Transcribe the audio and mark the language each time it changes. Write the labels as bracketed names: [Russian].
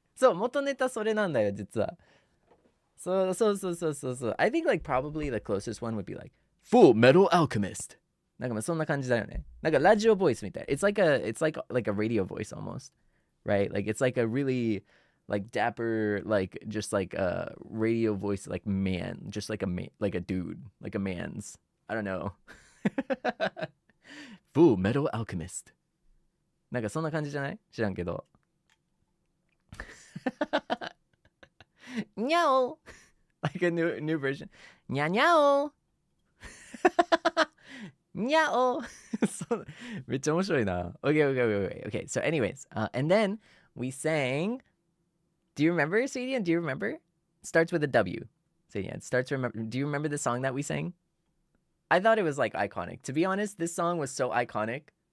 [Japanese] そう元ネタそれなんだよ実は。そう。 [English] I think like probably the closest one would be like Full Metal Alchemist. [Japanese] なんかまあそんな感じだよね。なんかラジオボイスみたい。 [English] It's like a radio voice almost, right? Like it's like a really like dapper, like just like a radio voice, like man, just like like a dude, like a man's. I don't know. Full Metal Alchemist. [Japanese] なんかそんな感じじゃない？知らんけど。 [English] にゃお like a new version. [Japanese] にゃにゃおにゃおそうめっちゃ面白いな。 [English] Okay. So anyways, and then we sang. Do you remember, Seiyan? Do you remember? Starts with a W. Seiyan, do you remember the song that we sang? I thought it was like iconic. To be honest, this song was so iconic.